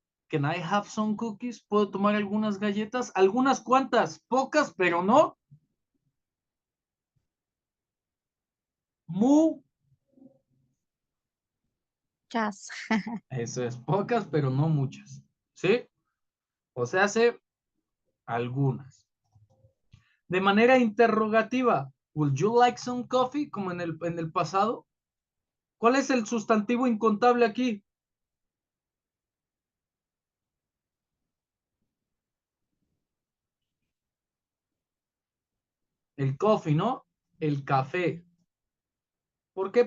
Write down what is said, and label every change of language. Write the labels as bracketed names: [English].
[English] Can I have some cookies? [Spanish] ¿Puedo tomar algunas galletas? ¿Algunas cuantas? Pocas, pero no. Mu. Chas. Eso es, pocas, pero no muchas. ¿Sí? O sea, hace algunas. De manera interrogativa, [English] would you like some coffee? [Spanish] Como en el pasado. ¿Cuál es el sustantivo incontable aquí? El coffee, ¿no? El café. ¿Por qué?